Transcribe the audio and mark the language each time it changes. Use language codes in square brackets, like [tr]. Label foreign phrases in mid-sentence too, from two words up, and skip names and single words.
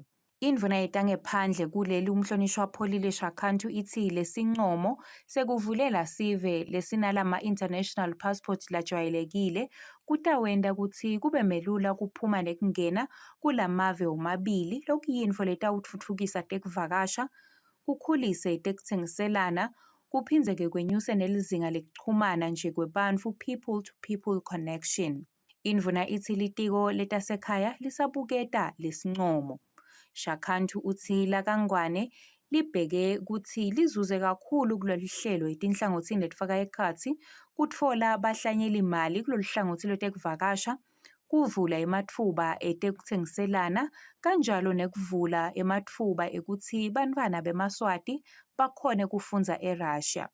[ss] Indvuna yetangephandle kuleli umhlonishwa Pholile Shakhantu ithi lesincomo sekuvulela sive lesinalama- [en] international passports [ss] lajwayelekile kutawenta kutsi kube melula kuphuma nekungena kulamave omabili lokuyintfo letawutfutfukisa tekuvakasha, kukhulise tekutsengiselana, kuphinzeke kwenyuse nelizinga lekuchumana nje kwebantfu [en] people-to-people connection. [ss] Indvuna ithi litiko letasekhaya lisabuketa lesincomo. Shakhantu uthi laKangwane libheke kutsi lizuze kakhulu kulolu hlelo etinhlangotsini letfaka ekhatsi kutfola bahlanyeli imali kulolu hlangothi lwetekuvakasha, kuvula ematfuba etekutsengiselana kanjalo nekuvula ematfuba ekuthi bantfwana bemaswati bakhone kufundza eRussia.